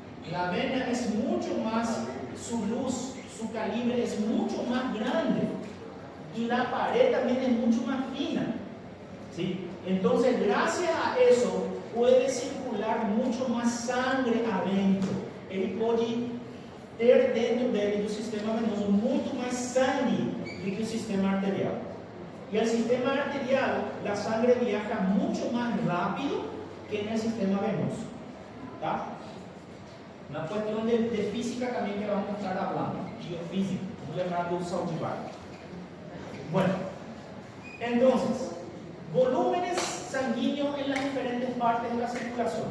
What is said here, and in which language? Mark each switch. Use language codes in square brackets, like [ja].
[es] La vena es mucho más, su luz, su calibre es mucho más grande y la pared también es mucho más fina. ¿Sí? Entonces, gracias a eso, puede circular mucho más sangre adentro. [pt] Ele pode ter dentro dele, do sistema venoso, muito mais sangue do que o sistema arterial. [es] Y el sistema arterial, la sangre viaja mucho más rápido que en el sistema venoso. ¿Tá? Una cuestión de física también que vamos a estar hablando, biofísica, vamos a [pt] lembrar do [es] Saldivar. Bueno, entonces, volúmenes sanguíneos en las diferentes partes de la circulación.